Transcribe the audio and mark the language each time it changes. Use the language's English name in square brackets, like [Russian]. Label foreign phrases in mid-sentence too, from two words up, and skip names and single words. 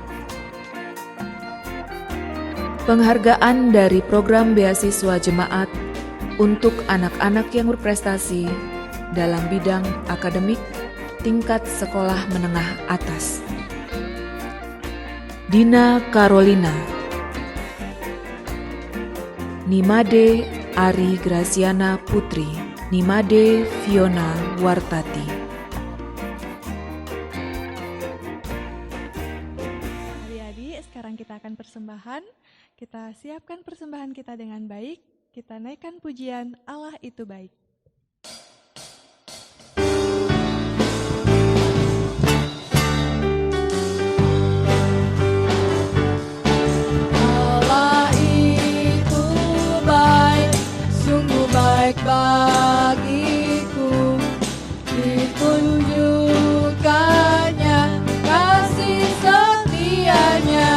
[Indonesian] Penghargaan dari Program Beasiswa Jemaat untuk anak-anak yang berprestasi dalam bidang akademik tingkat sekolah menengah atas. Dina Carolina, Nimade Ari Graciana Putri, Nimade Fiona Wartati. Adik-adik, sekarang kita akan persembahan. Kita siapkan persembahan kita dengan baik. Kita naikkan pujian Allah itu baik. Baik bagiku, ditunjukkannya kasih setianya.